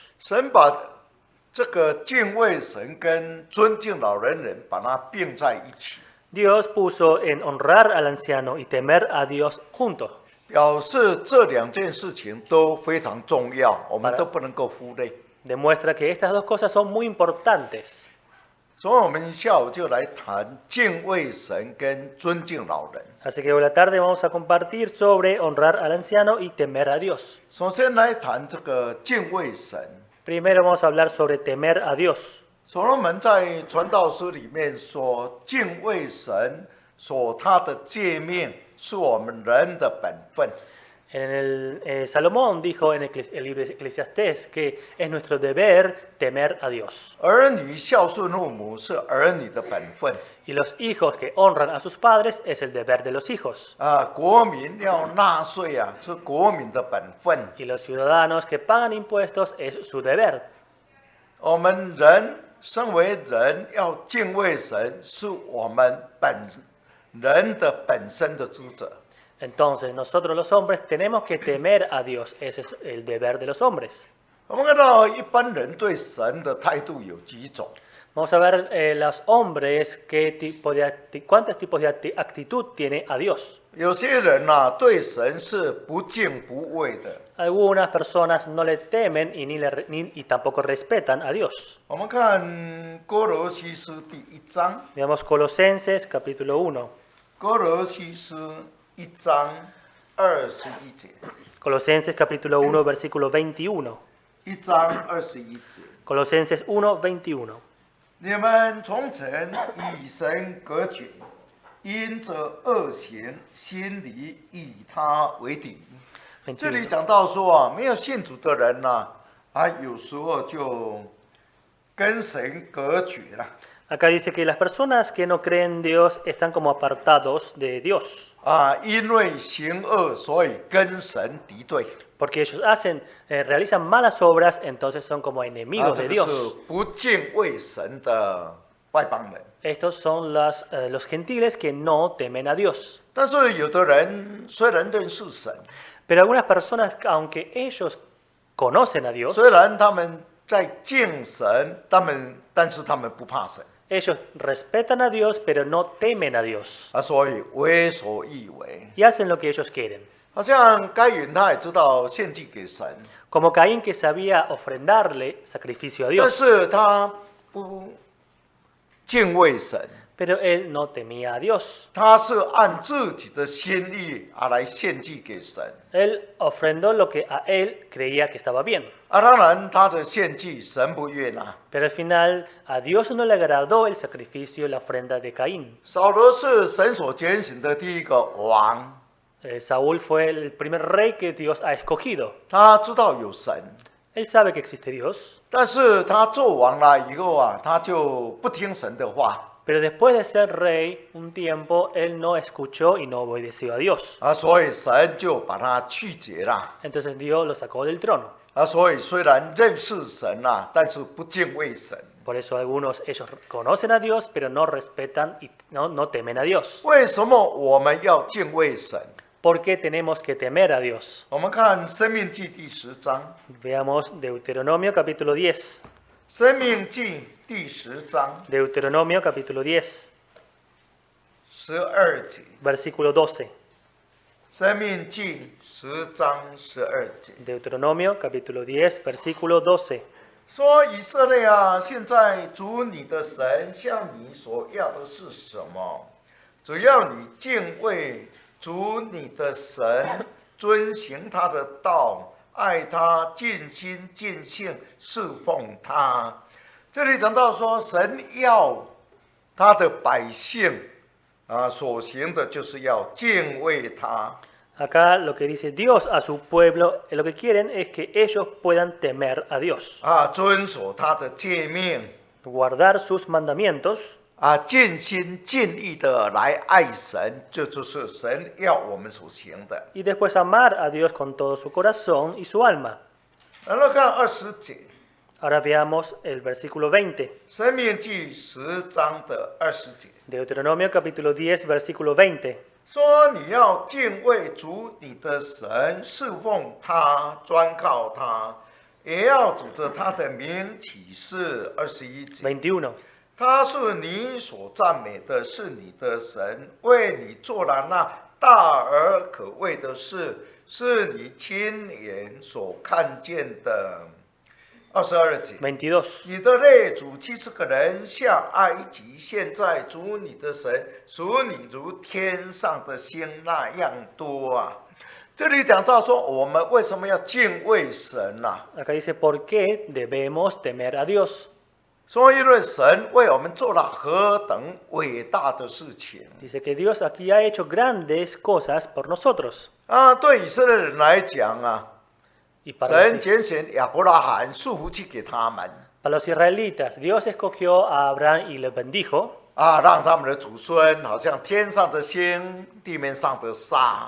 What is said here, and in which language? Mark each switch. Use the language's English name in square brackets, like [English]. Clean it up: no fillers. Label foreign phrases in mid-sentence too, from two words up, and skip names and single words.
[Chinese] 神把这个敬畏神跟尊敬老年人把它并在一起， [Spanish] Dios puso en honrar al anciano y temer a Dios juntos, [Chinese] 表示这两件事情都非常重要，我们都不能够忽略。 [Spanish] demuestra que estas dos cosas son muy importantes. [Chinese] 所以我们下午就来谈敬畏神跟尊敬老人。 [Spanish] Así que hoy a la tarde vamos a compartir sobre honrar al anciano y temer a Dios. [Chinese] 首先来谈这个敬畏神。 [Spanish] Primero vamos a hablar sobre temer a Dios. [Chinese] 所罗门在传道书里面说，敬畏神所他的诫命是我们人的本分。 [Spanish] Salomón dijo en el libro de Eclesiastés que es nuestro deber temer a Dios. [Chinese] 儿女孝顺父母是儿女的本分。 [Spanish] Y los hijos que honran a sus padres es el deber de los hijos. [Chinese] 国民要纳税是国民的本分。 [Spanish] Y los ciudadanos que pagan impuestos es su deber. [Chinese] 我们人身为人要敬畏神，是我们人的本身的职责。 [Spanish] Entonces nosotros los hombres tenemos que temer a Dios. Ese es el deber de los hombres. [Chinese] 我们看到一般人对神的态度有几种。 [Spanish] Vamos a ver los hombres cuántos tipos de actitud tiene a Dios. [Chinese] 有些人对神是不敬不畏的。 [Spanish] Algunas personas no le temen y tampoco respetan a Dios. [Chinese] 我们看哥罗西书第1章， [Spanish] Veamos Colosenses capítulo 1. [Chinese] 哥罗西书1章21节， [Spanish] Colosenses capítulo 1 versículo 21. [Chinese] 1 章21节。 [Spanish] Colosenses 1, 21. [Chinese] 你们从前与神隔绝，因着恶行，心里与他为敌。这里讲到说没有信主的人有时候就跟神隔绝了。 [Spanish] Acá dice que las personas que no creen en Dios están como apartados de Dios. [Chinese] 因为行恶，所以跟神敌对。 [Spanish] Porque ellos realizan malas obras, entonces son como enemigos de [Chinese] 这 [Spanish] Dios. [Chinese] 是不敬畏神的外邦人。 [Spanish] Estos son los gentiles que no temen a Dios. [Chinese] 但是有的人虽然认识神， [Spanish] Pero algunas personas, aunque ellos conocen a Dios, [Chinese] 虽然他们在敬神，但是他们不怕神 [Spanish] ellos respetan a Dios, pero no temen a Dios [Chinese] 啊，所以为所欲为。 [Spanish] y hacen lo que ellos quieren. [Chinese] 好像该隐他也知道献祭给神， [Spanish] Como Caín que sabía ofrendarle sacrificio a [Chinese] 但 [Spanish] Dios, [Chinese] 是他不敬畏神， [Spanish] pero él no temía a Dios. [Chinese] 他是按自己的心意来献祭给神。 [Spanish] Él ofrendó lo que a él creía que estaba bien. [Chinese] 啊，当然他的献祭神不悦纳。 [Spanish] Pero al final a Dios no le agradó el sacrificio, la ofrenda de Caín. [Chinese] 扫罗是神所拣选的第一个王， [Spanish] Saúl fue el primer rey que Dios ha escogido. [Chinese] 他知道有神， [Spanish] Él sabe que existe Dios, [Chinese] 但是他做王了以后啊，他就不听神的话 [Spanish] pero después de ser rey un tiempo, él no escuchó y no obedeció a Dios. [Chinese] 啊，所以神就把他去绝了。 [Spanish] Entonces Dios lo sacó del trono. [Chinese] 啊，所以虽然认识神啊，但是不敬畏神。 [Spanish] Por eso algunos, ellos conocen a Dios, pero no respetan y no temen a Dios. [Chinese] 为什么我们要敬畏神？ [Spanish] ¿Por qué tenemos que temer a Dios? [Chinese] 我们看《生命记》第10章， [Spanish] Veamos Deuteronomio capítulo 10. [Chinese] 《生命记》第10章 [Spanish] Deuteronomio capítulo 10, [Chinese] 12 节， [Spanish] versículo 12. [Chinese] 《生命记》10章12节。 [Spanish] Deuteronomio capítulo 10, versículo 12. [Chinese] 说以色列啊，现在主你的神向你所要的是什么？只要你敬畏主你的神，遵行他的道，爱他，尽心尽性侍奉他。这里讲到说，神要他的百姓啊所行的，就是要敬畏他。 [Spanish] Acá lo que dice Dios a su pueblo, lo que quieren es que ellos puedan temer a Dios, [Chinese] 啊，遵守他的诫命， [Spanish] guardar sus mandamientos [Chinese] 啊，尽心尽意的来爱神，这就是神要我们所行的。 [Spanish] y después amar a Dios con todo su corazón y su alma. [Chinese] 然后看20节， [Spanish] Ahora veamos el versículo 20, [Chinese] 《生命记》10章的20节， [Spanish] Deuteronomio capítulo 10, versículo 20. [Chinese] 说你要敬畏主你的神，侍奉他，专靠他，也要指着他的名起誓。21节。 [Spanish] 21. [Chinese] 他是你所赞美的，是你的神，为你做了那大而可畏的事，是你亲眼所看见的。22节， [Spanish] 22. [Chinese] 你的列祖70个人下埃及，现在主你的神属你如天上的星那样多啊！这里讲到说，我们为什么要敬畏神啊？ [Spanish] Acá dice, ¿por qué debemos temer a Dios? [Chinese] 说因为神为我们做了何等伟大的事情 [Spanish] Dice que Dios aquí ha hecho grandes cosas por nosotros. [Chinese] 啊！对以色列人来讲啊， [Spanish] Y para [Chinese] 神 [Spanish] los, [Chinese] 拣选亚伯拉罕束福气给他们 [Spanish] para los israelitas, Dios escogió a Abraham y le bendijo [Chinese] 啊，让他们的祖孙好像天上的星，地面上的沙。